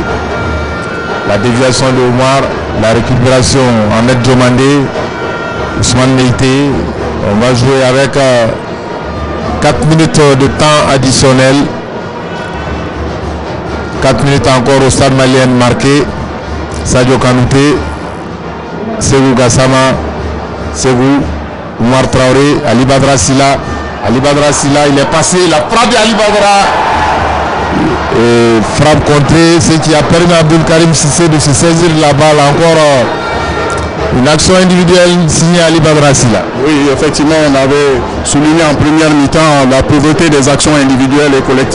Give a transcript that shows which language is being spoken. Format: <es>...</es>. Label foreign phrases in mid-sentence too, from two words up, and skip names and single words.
<fr>La déviation de Omar, la récupération Ahmed Diomandé, Ousmane Meïté. On va jouer avec 4 minutes de temps additionnel. 4 minutes encore au stade malien marqué. Sadio Kanouté, Segou Gassama, Segou, Omar Traoré, Ali Badra Silla. Ali Badra Silla, il est passé, il a frappé Ali Badra. Et frappe contrée, ce qui a permis à Abdul Karim Sissé de se saisir de la balle. Encore une action individuelle signée Ali Badra Silla. Oui, effectivement, on avait souligné en première mi-temps la pauvreté des actions individuelles et collectives.</fr>